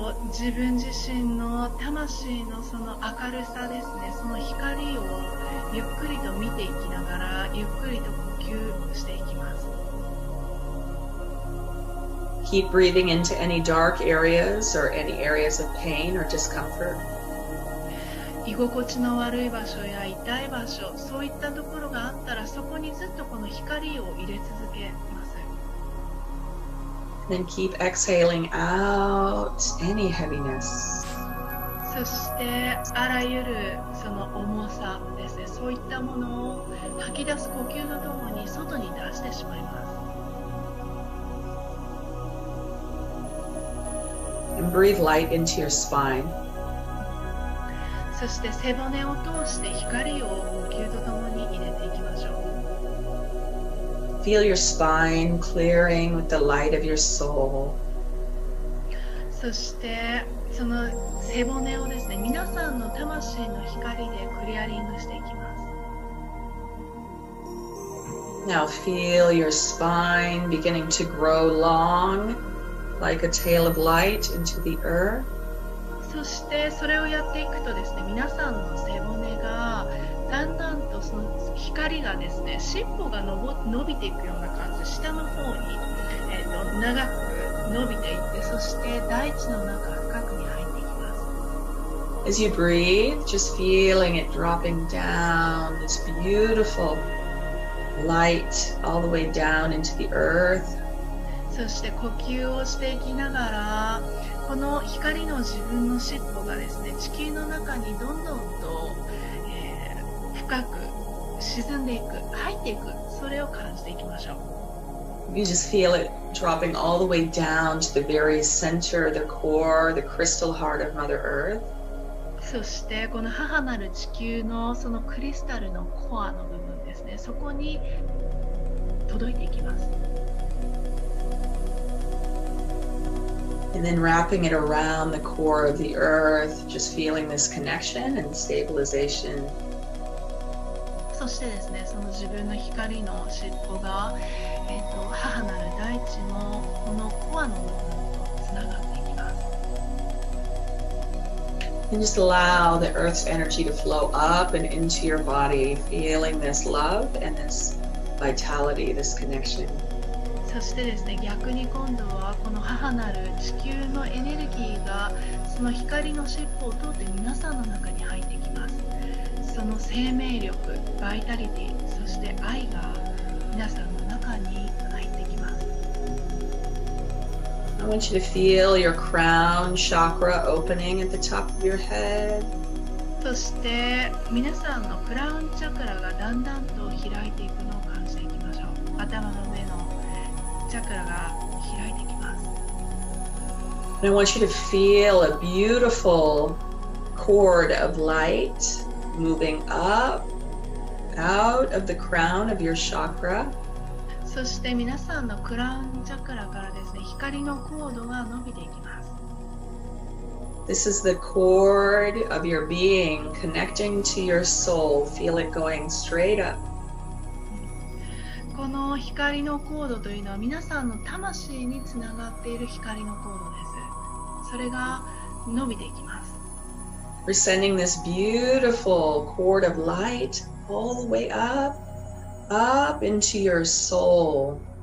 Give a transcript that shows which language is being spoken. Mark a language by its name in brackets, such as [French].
[Japanese] 自分自身の魂のその明るさですね、その光をゆっくりと見ていきながらゆっくりと呼吸していきます。 [English] Keep breathing into any dark areas or any areas of pain or discomfort. [Japanese] 居心地の悪い場所や痛い場所、そういったところがあったらそこにずっとこの光を入れ続けます。 [English] Then keep exhaling out any heaviness. [Japanese] そしてあらゆるその重さですね、そういったものを吐き出す呼吸とともに外に出してしまいます。 [English] And breathe light into your spine. [Japanese] そして背骨を通して光を呼吸とともに入れていきましょう。 [English] Feel your spine clearing with the light of your soul. [Japanese] そしてその背骨をですね、皆さんの魂の光でクリアリングしていきます。 [English] Now feel your spine beginning to grow long, like a tail of light into the earth. [Japanese] そしてそれをやっていくとですね、皆さんの背骨がだんだんとその光がですね、尻尾が伸びていくような感じ、下の方に、長く伸びていって、そして大地の中深くに入っていきます。 [English] As you breathe, just feeling it dropping down, this beautiful light all the way down into the earth. [Japanese] そして呼吸をしていきながら、この光の自分の尻尾がですね、地球の中にどんどんと、深く沈んでいく、入っていく、それを感じていきましょう。 [English] You just feel it dropping all the way down to the very center, the core, the crystal heart of Mother Earth. [Japanese] そしてこの母なる地球のそのクリスタルのコアの部分ですね、そこに届いていきます。 [English] And then wrapping it around the core of the earth, just feeling this connection and stabilization. [Japanese] そしてですね、その自分の光の尻尾が、母なる大地のこのコアの部分とつながっていきます。 [English] And just allow the earth's energy to flow up and into your body, feeling this love and this vitality, this connection. [Japanese] そしてですね、逆に今度はこの母なる地球のエネルギーがその光の尻尾を通って皆さんの中に入ってきます。その生命力、バイタリティ、そして愛が皆さんの中に入ってきます。 [English] I want you to feel your crown chakra opening at the top of your head. [Japanese] そして皆さんのクラウンチャクラがだんだんと開いていくのを感じていきましょう。頭の上のチャクラが開いてきます。 [English] And I want you to feel a beautiful cord of light moving up, out of the crown of your chakra. [Japanese] そして皆さんのクラウンチャクラからですね、光のコードが伸びていきます。 [English] This is the cord of your being connecting to your soul. Feel it going straight up. [Japanese] この光のコードというのは皆さんの魂につながっている光のコードです。それが伸びていきます。 [English] We're sending this beautiful cord of light all the way up, up into your soul.